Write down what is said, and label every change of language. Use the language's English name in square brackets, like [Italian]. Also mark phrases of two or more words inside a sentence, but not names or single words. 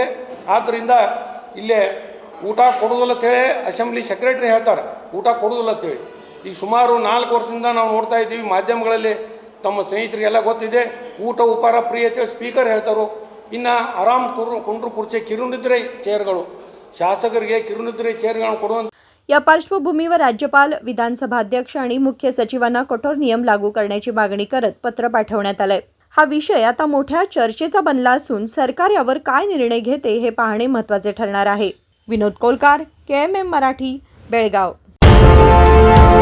[Kannada] ಆದ್ದರಿಂದ ಇಲ್ಲೇ ಊಟ ಕೊಡೋದಿಲ್ಲ ಅಂತೇಳಿ [English] assembly secretary [Kannada] ಹೇಳ್ತಾರೆ, ಊಟ ಕೊಡೋದಿಲ್ಲ ಅಂತೇಳಿ. ಈಗ ಸುಮಾರು 4 ವರ್ಷದಿಂದ ನಾವು ನೋಡ್ತಾ ಇದ್ದೀವಿ ಮಾಧ್ಯಮಗಳಲ್ಲಿ, ತಮ್ಮ ಸ್ನೇಹಿತರಿಗೆಲ್ಲ ಗೊತ್ತಿದೆ. ಊಟ ಉಪಹಾರ ಫ್ರೀ ಅಂತೇಳಿ ಸ್ಪೀಕರ್ ಹೇಳ್ತಾರೋ. ಇನ್ನು ಆರಾಮ್ ಕುಂಡ್ರು ಕುರ್ಚಿ ಕಿರುನಿದ್ರೆ ಚೇರ್ಗಳು, शासकರಿಗೆ ಕಿರುನಿದ್ರೆ ಚೇರ್ಗಳನ್ನು ಕೊಡುವಂತ. [Marathi] या पार्श्वभूमीवर राज्यपाल, विधानसभा अध्यक्ष आणि मुख्य सचिवांना कठोर नियम लागू करण्याची मागणी करत पत्र पाठवण्यात आलंय. हा विषय आता मोठ्या चर्चेचा बनला असून सरकार यावर काय निर्णय घेते हे पाहणे महत्त्वाचे ठरणार आहे. विनोद कोलकार, KMM मराठी, बेळगाव.